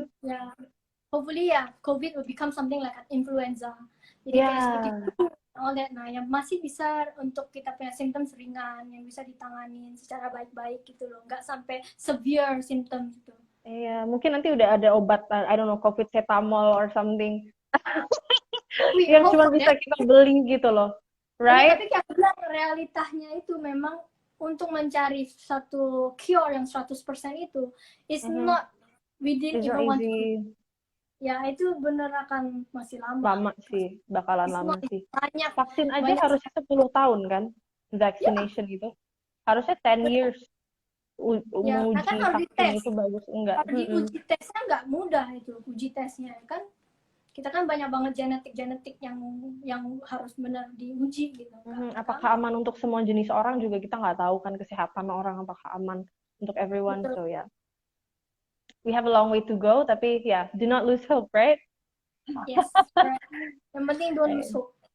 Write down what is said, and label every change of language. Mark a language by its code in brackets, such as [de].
[en] Ya, hopefully ya, COVID will become something like an influenza. [id] Jadi kayak seperti [en] all that. [id] Nah, yang masih bisa untuk kita punya symptoms ringan, yang bisa ditangani secara baik-baik gitu loh. Nggak sampai [en] severe symptoms [id] gitu. Iya, mungkin nanti udah ada obat, [en] I don't know, [id] COVID cetamol [en] or something. [id] Yang cuma bisa kita beli gitu loh, right? Tapi kayak bilang, realitanya itu memang untuk mencari satu cure yang 100% itu [en] is not within even one. [id] Ya itu bener akan masih lama. Lama sih, bakalan lama sih. Vaksin aja harusnya 10 tahun kan, vaccination itu harusnya 10 years. Uji vaksin itu bagus enggak? Uji tesnya nggak mudah itu, uji tesnya kan. Kita kan banyak banget genetik yang harus benar diuji gitu. Apakah aman untuk semua jenis orang juga kita nggak tahu kan, kesehatan orang apakah aman untuk everyone. [en] So yeah, we have a long way to go, tapi yeah, do not lose hope, right? Yes, right. [id] Yang penting [en] don't lose hope.